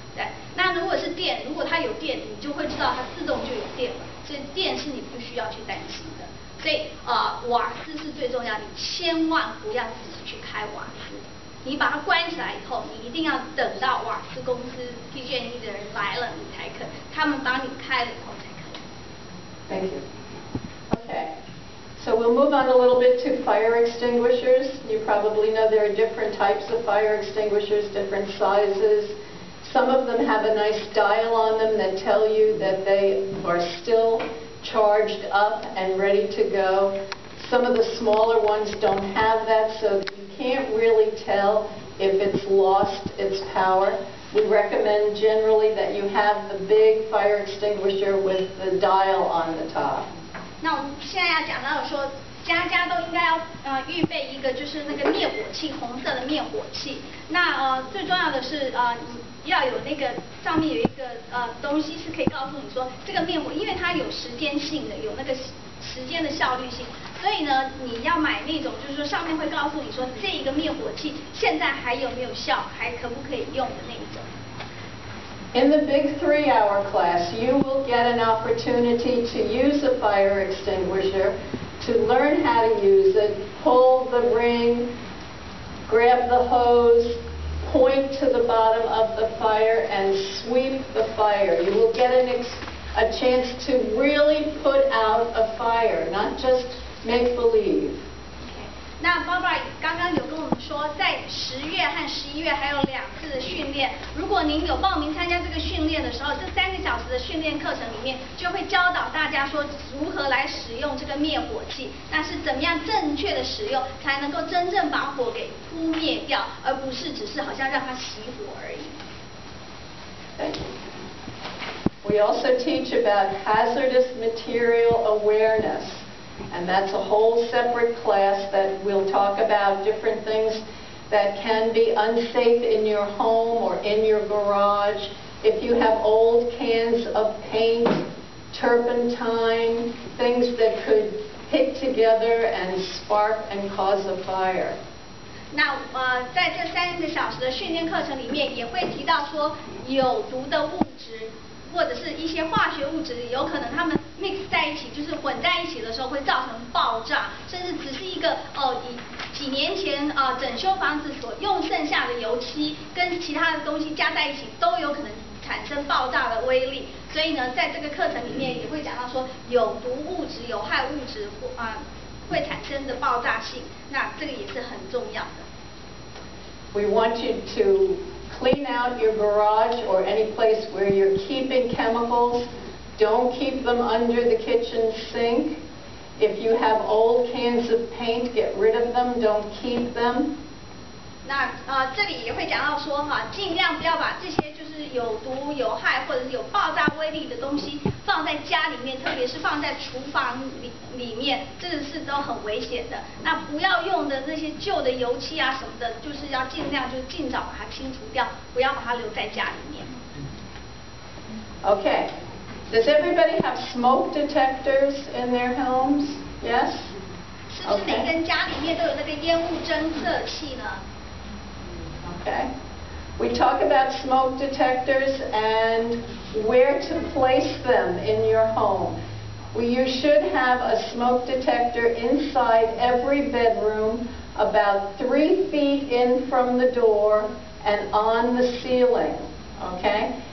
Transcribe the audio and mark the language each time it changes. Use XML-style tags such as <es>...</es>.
<zh>对，那如果是电，如果它有电，你就会知道它自动就有电了，所以电是你不需要去担心的。所以瓦斯是最重要，你千万不要自己去开瓦斯。你把它关起来以后，你一定要等到瓦斯公司 PG&E 的人来了，你才可，他们帮你开了以后才可以。</zh> <en>Thank you. Okay. So we'll move on a little bit to fire extinguishers. You probably know there are different types of fire extinguishers, different sizes. Some of them have a nice dial on them that tell you that they are still charged up and ready to go. Some of the smaller ones don't have that, so you can't really tell if it's lost its power. We recommend generally that you have the big fire extinguisher with the dial on the top.</en> <zh>那我们现在要讲到说，家家都应该要预备一个就是那个灭火器，红色的灭火器。那最重要的是你要有那个上面有一个东西是可以告诉你说这个灭火，因为它有时间性的，有那个时间的效率性，所以呢你要买那种就是说上面会告诉你说这一个灭火器现在还有没有效，还可不可以用的那一种。</zh> <en>In the big 3-hour class, you will get an opportunity to use a fire extinguisher, to learn how to use it, pull the ring, grab the hose, point to the bottom of the fire, and sweep the fire. You will get a chance to really put out a fire, not just make believe.</en> <zh>那 Barbara 刚刚有跟我们说，在10月和11月还有2次的训练。如果您有报名参加这个训练的时候，这3个小时的训练课程里面，就会教导大家说如何来使用这个灭火器，那是怎么样正确的使用，才能够真正把火给扑灭掉，而不是只是好像让它熄火而已。</zh> <en>Thank you. We also teach about hazardous material awareness. And that's a whole separate class that will talk about different things that can be unsafe in your home or in your garage. If you have old cans of paint, turpentine, things that could hit together and spark and cause a fire.</en> <zh>那在这3个小时的训练课程里面，也会提到说有毒的物质。或者是一些化学物质，有可能它们 mix 在一起，就是混在一起的时候会造成爆炸，甚至只是一个几年前整修房子所用剩下的油漆跟其他的东西加在一起，都有可能产生爆炸的威力。所以呢，在这个课程里面也会讲到说有毒物质、有害物质会产生的爆炸性，那这个也是很重要的。</zh> <en>We want you to clean out your garage or any place where you're keeping chemicals. Don't keep them under the kitchen sink. If you have old cans of paint, get rid of them. Don't keep them.</en> <zh>那这里也会讲到说尽量不要把这些就是有毒、有害或者是有爆炸威力的东西放在家里面，特别是放在厨房里面，这个是都很危险的。那不要用的那些旧的油漆啊什么的，就是要尽量就是尽早把它清除掉，不要把它留在家里面。</zh> <en>Okay. Does everybody have smoke detectors in their homes? Yes?</en> <zh>是不是每个人家里面都有那个烟雾侦测器呢？</zh> <en>Okay. We talk about smoke detectors and where to place them in your home. You should have a smoke detector inside every bedroom, about 3 feet in from the door and on the ceiling. Okay?</en>